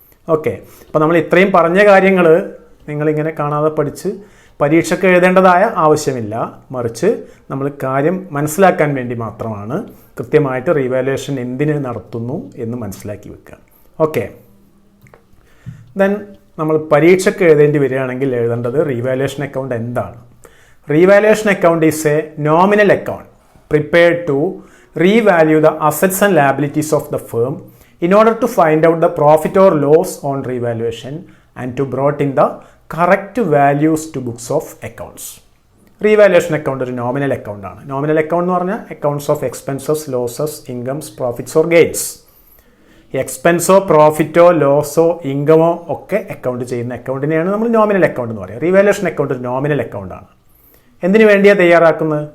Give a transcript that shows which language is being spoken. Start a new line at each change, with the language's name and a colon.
Malayalam: Okay, അപ്പോൾ നമ്മൾ ഇത്രയും പറഞ്ഞ കാര്യങ്ങൾ നിങ്ങളിങ്ങനെ കാണാതെ പഠിച്ച് പരീക്ഷയ്ക്ക് എഴുതേണ്ടതായ ആവശ്യമില്ല, മറിച്ച് നമ്മൾ കാര്യം മനസ്സിലാക്കാൻ വേണ്ടി മാത്രമാണ് കൃത്യമായിട്ട് റീവാല്യൂഷൻ എന്തിന് നടത്തുന്നു എന്ന് മനസ്സിലാക്കി വെക്കുക. ഓക്കെ, ദെൻ നമ്മൾ പരീക്ഷയ്ക്ക് എഴുതേണ്ടി വരികയാണെങ്കിൽ എഴുതേണ്ടത് റീവാല്യൂഷൻ അക്കൗണ്ട് എന്താണ്.
English: Revaluation account is a nominal account prepared to revalue the assets and liabilities of the firm in order to find out the profit or loss on revaluation and to brought in the correct values to books of accounts.
Malayalam: Revaluation account ഒരു nominal account ആണ്. Nominal account എന്ന് പറഞ്ഞാൽ
English: Accounts of expenses, losses, incomes, profits or gains.
Malayalam: എക്സ്പെൻസോ പ്രോഫിറ്റോ ലോസോ ഇൻകമോ ഒക്കെ account ചെയ്യുന്ന അക്കൗണ്ടിനെയാണ് നമ്മൾ nominal account എന്ന് പറയുക. Revaluation account ഒരു നോമിനൽ അക്കൗണ്ട് ആണ്. എന്തിനു വേണ്ടിയാണ് തയ്യാറാക്കുന്നത്?